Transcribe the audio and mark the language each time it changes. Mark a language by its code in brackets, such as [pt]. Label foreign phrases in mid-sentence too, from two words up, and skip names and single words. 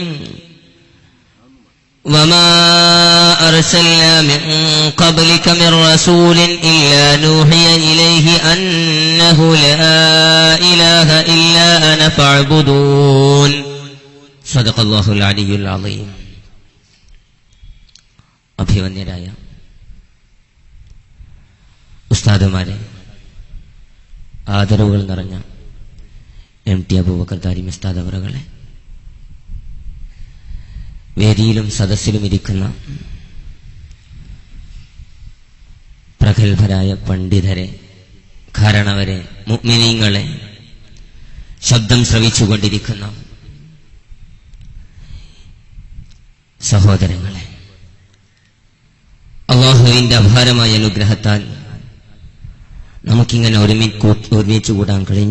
[ar] وما أرسلنا من قبلك من رسول إلا نوحي إليه أنه لا إله إلا أنا فاعبدون. صدق الله العلي العظيم. [ml] അഭിവന്യരായ ഉസ്താദുമാരെ, ആദരവുകൾ നിറഞ്ഞ MT അബൂബക്കർ താരിമി ഉസ്താദ് അവറുകളെ, വേദിയിലും സദസ്സിലും ഇരിക്കുന്ന പ്രഗത്ഭരായ പണ്ഡിതരെ, കാരണവരെ, മുഅ്മിനീങ്ങളെ, ശബ്ദം ശ്രവിച്ചുകൊണ്ടിരിക്കുന്ന സഹോദരങ്ങളെ, അല്ലാഹുവിന്റെ അപാരമായ അനുഗ്രഹത്താൽ നമുക്കിങ്ങനെ ഒരുമിച്ച് കൂടാൻ കഴിഞ്ഞു.